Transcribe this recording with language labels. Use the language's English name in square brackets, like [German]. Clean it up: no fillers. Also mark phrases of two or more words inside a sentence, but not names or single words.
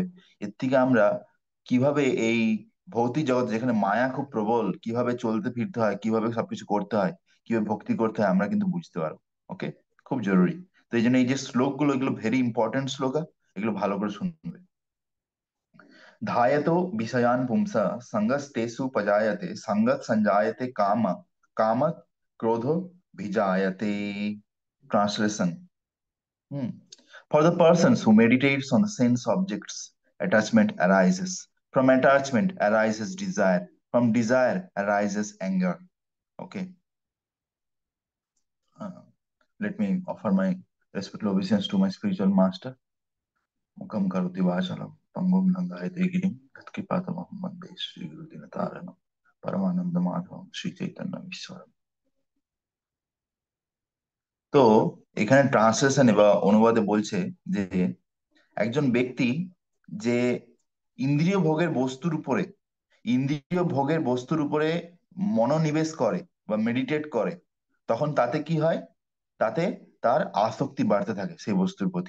[Bangla] এর থেকে আমরা কিভাবে এই ভৌতিক জগৎ, যেখানে মায়া খুব প্রবল, কিভাবে চলতে ফিরতে হয়, কিভাবে সবকিছু করতে হয়, কিভাবে ভক্তি করতে হয়, আমরা কিন্তু বুঝতে পারবো। ওকে। খুব জরুরি। তো এই জন্য এই যে শ্লোকগুলো, এগুলো [English] very important [Bangla] শ্লোক। এগুলো ভালো করে শুনবে। [Sanskrit] ধায়তো বিষয়াन् পুंसः संगस्तेषु पजायते संगत संजायते काम काम क्रोधो भिजायते। [English] ट्रांसलेशन। For the persons who meditates on the sense objects, attachment arises. From attachment arises desire. From desire arises anger. Okay. Uh, Let me offer my respectful obeisance to my spiritual master. [Sanskrit] मुखम करोति वाचालं पंगुं लंघयते गिरिं यत्कृपातमहं वन्दे श्रीगुरुदिनतारणं परमानन्दमाधवं श्रीचैतन्यमीश्वरम्। [Bangla] তো এখানে ট্রান্সলেশন বা অনুবাদে বলছে যে একজন ব্যক্তি যে ইন্দ্রিয় ভোগের বস্তুর উপরে ইন্দ্রিয় ভোগের বস্তুর উপরে মনোনিবেশ করে বা মেডিটেট করে, তখন তাতে কি হয়, তাতে তার আসক্তি বাড়তে থাকে সেই বস্তুর প্রতি।